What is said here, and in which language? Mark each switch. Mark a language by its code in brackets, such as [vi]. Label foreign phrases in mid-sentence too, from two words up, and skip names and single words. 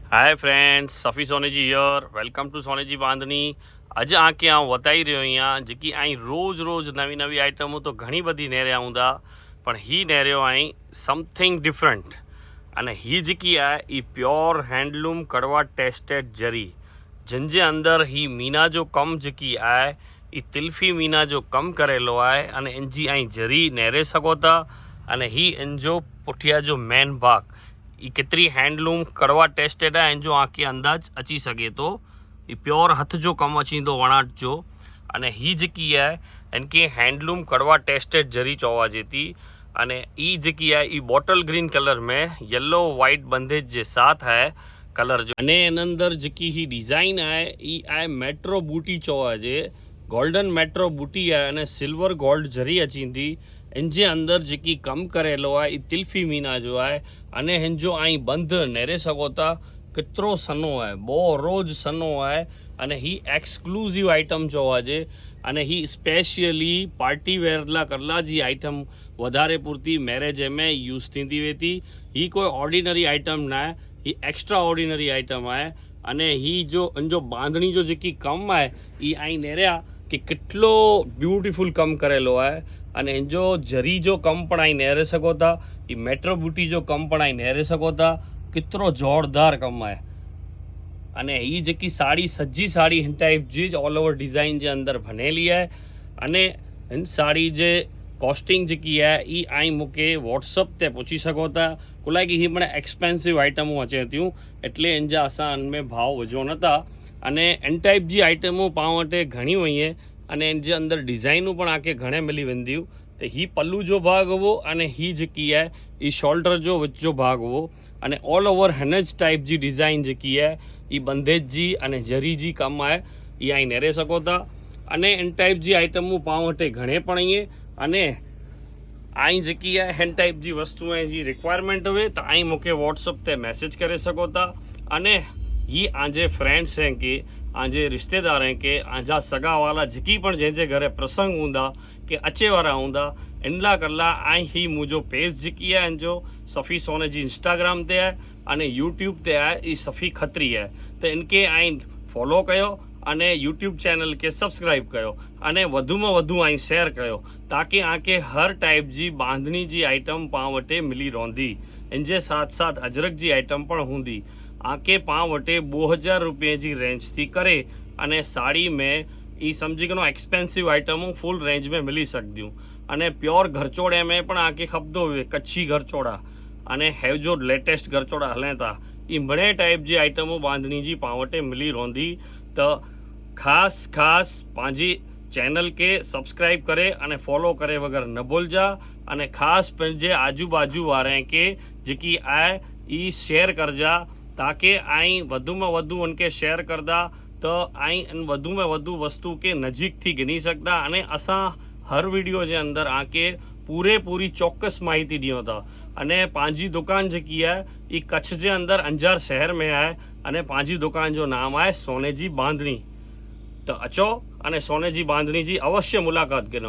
[en] Hi friends, Safi Soneji here. welcome to [kfr] सोनेजी बांधनी। अज आके आऊं बताई रह्यो आहियां जेकी आई रोज़ रोज़ नवी नवी आइटमूं तो घणी बधी नेरिया हूंदा, पण ही नेरियो आई [en] something different. [kfr] अने ही जेकी आहे ई [en] pure handloom [kfr] कड़वा टेस्टेड जरी, जिनजे अंदर ही मीना जो कम जेकी आहे ई तिल्फी मीना जो कम करेलो आहे। अने इनजी आई जरी नेरे सघो था। अने ही इनजो पुठिया जो मेन भाग ई केतरी हैंडलूम कड़वा टेस्टेड है, इनजो आके अंदाज अची सके तो। ई प्योर हथ जो कम अची तो वणाट जो। अने ही जेकी है इनके हैंडलूम कड़वा टेस्टेड जरी चवाजे थी। अने ई जेकी है ई [en] bottle green colour [kfr] में [en] yellow white [kfr] बंदेज जे साथ है कलर जो। अने इन अंदर जेकी ही डिज़ाइन है ई आहे मेट्रो बूटी चवाजे, गोल्डन मेट्रो बूटी है। अने सिल्वर गोल्ड जरी अचींदी। इनजे अंदर जेकी कम करेलो है ई तिल्फी मीना जो है। अने हिनजो आई बंद नेरे सघो था। केतिरो सनो है, बो रोज सनो है। अने ही [en] exclusive item [kfr] चवाजे। अने ही स्पेशली [en] party wear [kfr] ला करला जी आइटम वधारे पूरती मैरेज में यूज़ थींदी वेती। ही कोई [en] ordinary item [kfr] ना है, ही [en] extra ordinary item [kfr] है। अने ही जो इनजो बांधणी जो जेकी कम है ई आई नेरिया कि कितलो ब्यूटीफुल कम करेलो है। अने इनजो जरी जो कम पण आई नेरे सघो था। ई मेट्रो बूटी जो कम पण आई नेरे सघो था। केतिरो ज़ोरदार कम है। अने ही जेकी साड़ी सजी साड़ी हिन टाइप जी [en] all over design [kfr] जे अंदर बनेली है। अने हिन साड़ी जे कॉस्टिंग जेकी है ई आई मूंखे व्हाट्सअप ते पूछी सघो था। कुलाए कि ही मन एक्सपेंसिव आइटमूं अचे थियूं, एटले इन जा असां इन में भाव विझो नथा। अने इन टाइप जी आइटमूं पाण वटि घणियूं हुयूं। अने इन जे अंदर डिज़ाइनूं पण आके घणे मिली वेंदियूं। तो ही पल्लू जो भाग हो अने ही जेकी है ई शोल्डर जो विच जो भाग हो। अने [en] all over [kfr] हनज टाइप जी डिज़ाइन जेकी है ई बंदेज जी अने जरी जी कम है, ई आई नेरे सघो था। अने इन टाइप जी आइटमूं पाण वटि घणे पण आहिनि। अने आई जेकी है हिन टाइप जी वस्तुएं जी रिक्वायरमेंट हुए तो आई मूंखे व्हाट्सअप ते मैसेज करे सघो था। अने ही आंजे फ्रेंड्स हैं के आंजे रिश्तेदार हैं के आंजा सगा वाला जेकी पण जंहिंजे घरे प्रसंग हूंदा के अचे वारा हूंदा, इन ला करला आई ही मुंहिंजो पेज जेकी है इनजो सफ़ी सोने जी इंस्टाग्राम ते है अने यूट्यूब ते है ई सफ़ी खत्री है। तो इनके आई फॉलो कयो अने [en] YouTube channel [kfr] के सब्सक्राइब कयो अने वधु में वधु आई शेयर कयो, ताकि आके हर टाइप जी बांधनी जी आइटम पाण वटि मिली रहंदी। इनजे साथ साथ अजरक जी आइटम पण हूंदी। आके पाण वटि 2000 रुपये जी रेंज थी करे अने साड़ी में ई समझी कनो एक्सपेंसिव आइटमूं फुल रेंज में मिली सकदियूं। अने प्योर घरचोड़े में पण आके खपंदो हुए कच्छी घरचोड़ा अने हेव जो लेटेस्ट घरचोड़ा हलें था, ई बड़े टाइप जी आइटमूं बांधनी जी पाण वटि मिली रहंदी। तो खास पंहिंजी चैनल के सब्सक्राइब करे अने फॉलो करे वगैरह न भूलजा। अने खास पंहिंजे आजू बाजू वारे के जेकी आहे ई शेयर करजा, ताकि आई वधु में वधु उनके शेयर करदा तो आई इन वधु में वधु वस्तु के नजीक थी गिनी सकदा। अने असां हर वीडियो जे अंदर आके पूरी चौक्कस माहिती ॾियूं था। अने पंहिंजी दुकान जेकी आहे ई कच्छ जे अंदर अंजार शहर में आहे। अने पंहिंजी दुकान जो नाम आहे सोने जी बांधनी। तो अचो अने सोने जी बांधनी जी अवश्य मुलाकात करो।